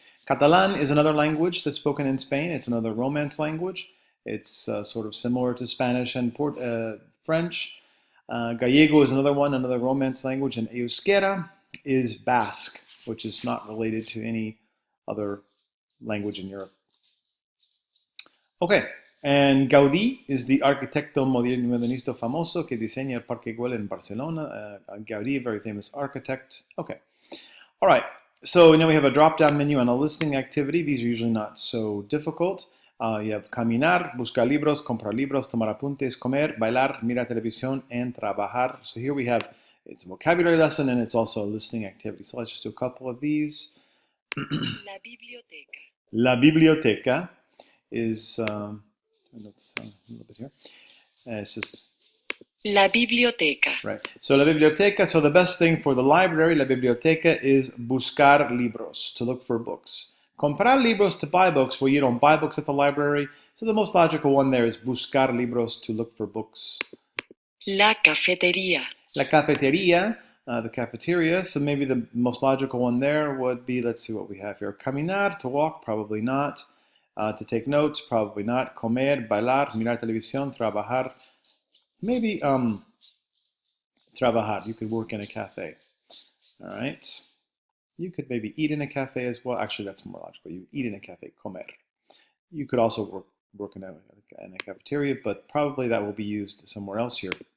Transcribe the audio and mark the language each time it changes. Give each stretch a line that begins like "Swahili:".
English: Catalan is another language that's spoken in Spain. It's another Romance language. It's sort of similar to Spanish and French. Gallego is another one, another Romance language. And Euskera is Basque, which is not related to any other language in Europe. Okay, and Gaudí is the
Spanish: arquitecto modernista famoso que diseña el Parque Güell
English: in Barcelona. Gaudí, very famous architect. Okay, all right. So now we have a drop-down menu and a listening activity. These are usually not so difficult. You have
Spanish: caminar, buscar libros, comprar libros, tomar apuntes, comer, bailar, mirar televisión,
English: and trabajar. So here we have, it's a vocabulary lesson and it's also a listening activity. So let's just do a couple of these.
Spanish: La biblioteca.
English: La biblioteca is, a little bit here. It's just
Spanish: La biblioteca.
English: right. So la biblioteca. So the best thing for the library, la biblioteca, is
Spanish: buscar libros,
English: to look for books.
Spanish: Comprar libros,
English: to buy books. Well, you don't buy books at the library. So the most logical one there is
Spanish: buscar libros,
English: to look for books.
Spanish: La cafetería.
English: La cafeteria, the cafeteria. So maybe the most logical one there would be, let's see what we have here. Caminar, to walk, probably not. To take notes, probably not.
Spanish: Comer, bailar, mirar televisión, trabajar.
English: Maybe trabajar. You could work in a cafe. All right. You could maybe eat in a cafe as well. Actually, that's more logical. You eat in a cafe, comer. You could also work in a cafeteria, but probably that will be used somewhere else here.